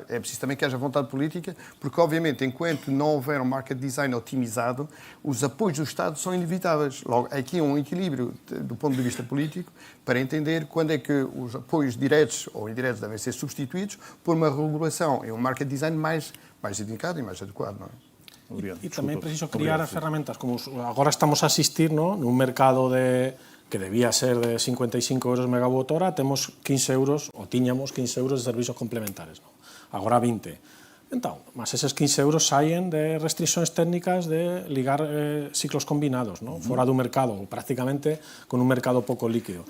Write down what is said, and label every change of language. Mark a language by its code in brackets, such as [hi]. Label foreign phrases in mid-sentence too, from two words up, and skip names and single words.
[pt] É preciso também que haja vontade política, porque obviamente enquanto não houver um [en] market design [pt] otimizado, os apoios do Estado são inevitáveis. Logo, aqui há um equilíbrio do ponto de vista político para entender quando é que os apoios diretos ou indiretos devem ser substituídos por uma regulação e um [en] market design [pt] mais indicado e mais adequado. Não é? Obrigado. [gl] E tamén preciso criar ferramentas, como agora estamos a asistir, ¿no?, nun mercado que debía ser de 55 euros megawatt hora, temos 15 euros, ou tiñamos 15 euros de servizos complementares, ¿no? Agora 20. Entón, mas eses 15 euros saen de restriccións técnicas de ligar ciclos combinados, ¿no?, fora do mercado, ou prácticamente con un mercado pouco líquido.